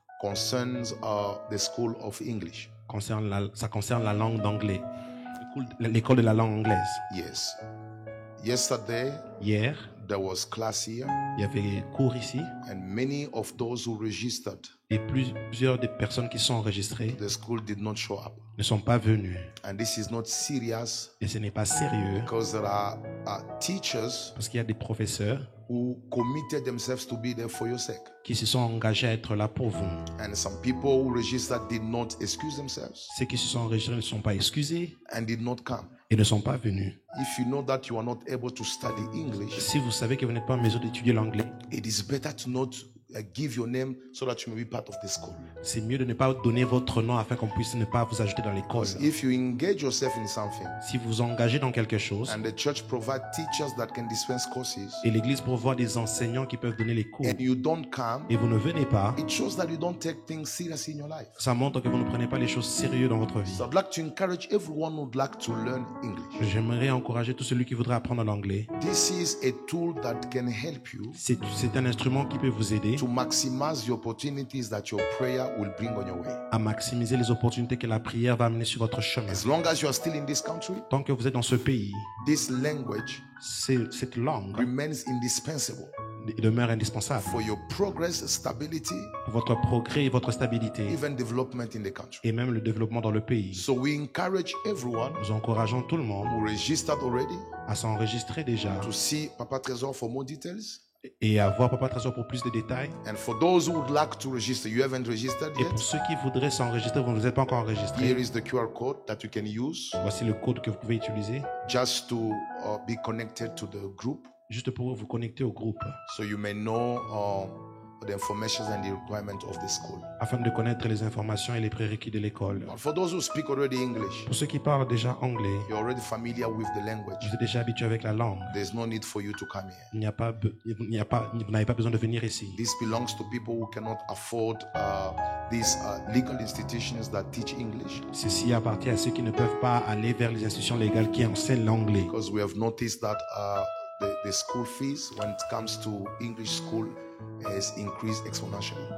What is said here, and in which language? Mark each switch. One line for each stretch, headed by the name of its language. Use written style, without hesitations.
English: concerns the School of English.
French: ça concerne la langue d'anglais. L'école de la langue anglaise.
English: Yes. Yesterday,
French: Hier,
English: there was class here,
French: il y avait cours ici
English: and many of those who registered,
French: et plusieurs des personnes qui sont enregistrées
English: the school did not show up.
French: ne sont pas venues.
English: And this is not serious
French: Et ce n'est pas sérieux
English: because there are teachers
French: parce qu'il y a des professeurs
English: who committed themselves to be there for your sake.
French: qui se sont engagés à être là pour vous.
English: And some people who registered did not excuse themselves
French: Ceux qui se sont enregistrés ne sont pas excusés
English: and did not come.
French: et ne sont pas venus.
English: If you know that you are not able to study English,
French: Si vous savez que vous n'êtes pas en mesure d'étudier l'anglais,
English: it is better to not give your name so that you may be part of the school.
French: c'est mieux de ne pas donner votre nom afin qu'on puisse ne pas vous ajouter dans l'école.
English: Because if you engage yourself in something
French: Si vous vous engagez dans quelque chose
English: and the church provide teachers that can dispense courses
French: et l'église pourvoit des enseignants qui peuvent donner les cours
English: and you don't come,
French: et vous ne venez pas,
English: it shows that you don't take things seriously in your life.
French: ça montre que vous ne prenez pas les choses sérieuses dans votre vie.
English: So I'd like to encourage everyone who would like to learn English.
French: J'aimerais encourager tout celui qui voudrait apprendre l'anglais.
English: This is a tool that can help you
French: C'est un instrument qui peut vous aider
English: to maximize the opportunities that your prayer will bring on your way.
French: à maximiser les opportunités que la prière va amener sur votre chemin.
English: As long as you are still in this country,
French: Tant que vous êtes dans ce pays,
English: this language
French: cette langue
English: remains indispensable
French: demeure indispensable
English: for your progress, stability,
French: pour votre progrès et votre stabilité
English: even development in the country.
French: et même le développement dans le pays.
English: So we encourage everyone
French: Nous encourageons tout le monde
English: who registered already
French: à s'enregistrer déjà
English: to see Papa Trésor for more details.
French: et à voir Papa Trésor pour plus de détails.
English: And for those who would like to register, you haven't registered
French: Et
English: yet,
French: pour ceux qui voudraient s'enregistrer, vous ne vous êtes pas encore
English: here
French: enregistré.
English: is the QR code that you can use
French: Voici le code que vous pouvez utiliser
English: just to be connected to the group
French: juste pour vous connecter au groupe
English: so you may know the information and the requirement of the school.
French: afin de connaître les informations et les prérequis de l'école.
English: But for those who speak already English,
French: Pour ceux qui parlent déjà anglais,
English: you're already familiar with the language.
French: vous êtes déjà habitué avec la langue.
English: There's no need for you to come here.
French: Vous n'avez pas besoin de venir ici.
English: This belongs to people who cannot afford these legal institutions that teach English.
French: Ceci appartient à ceux qui ne peuvent pas aller vers les institutions légales qui enseignent l'anglais.
English: Because we have noticed that the school fees, when it comes to English school, has increased exponentially.